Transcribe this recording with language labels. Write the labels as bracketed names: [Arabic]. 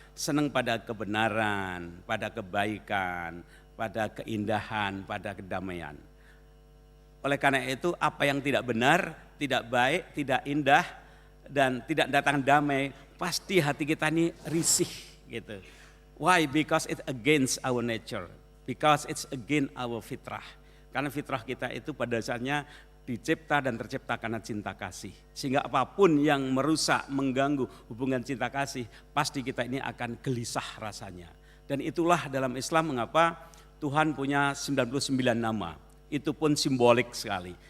[Indonesian] Senang pada kebenaran, pada kebaikan, pada keindahan, pada kedamaian. Oleh karena itu apa yang tidak benar, tidak baik, tidak indah, dan tidak datang damai, pasti hati kita ini risih gitu. [English] Why? Because it against our nature, because it's against our fitrah. [Indonesian] Karena fitrah kita itu pada dasarnya dicipta dan tercipta karena cinta kasih. Sehingga apapun yang merusak, mengganggu hubungan cinta kasih, pasti kita ini akan gelisah rasanya. Dan itulah dalam Islam mengapa Tuhan punya 99 nama. Itu pun simbolik sekali.